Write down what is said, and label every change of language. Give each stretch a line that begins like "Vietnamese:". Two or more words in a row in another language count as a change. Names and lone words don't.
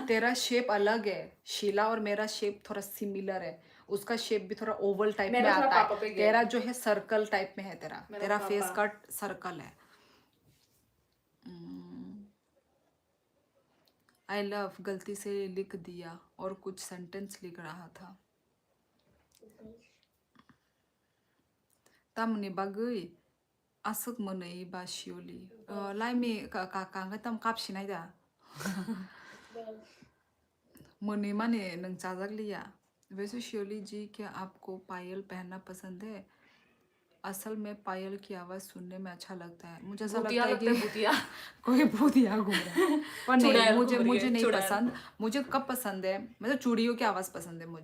Hindi: तेरा शेप अलग है, शीला और मेरा शेप थोड़ा सिमिलर है। उसका शेप भी थोड़ा
English: oval type
Hindi: में आता है, तेरा जो है
English: circle type
Hindi: में है। तेरा
English: face cut
Hindi: सर्कल है।
English: I love
Hindi: गलती से लिख दिया और कुछ सेंटेंस लिख रहा था।
Kok Borok: Tamni bagay asuk monay ba shioli. Laimi kakanga tam kap sinay da. मोनी माने नंग चाजक लिया।
Hindi: वैसे शियोली जी, क्या आपको पायल पहनना पसंद है? असल में पायल की आवाज सुनने में अच्छा लगता है। मुझे ऐसा लगता है कि कोई भूतिया घूम रहा है। पर नहीं, मुझे नहीं पसंद। मुझे कब पसंद है, मतलब चूड़ियों की आवाज पसंद है।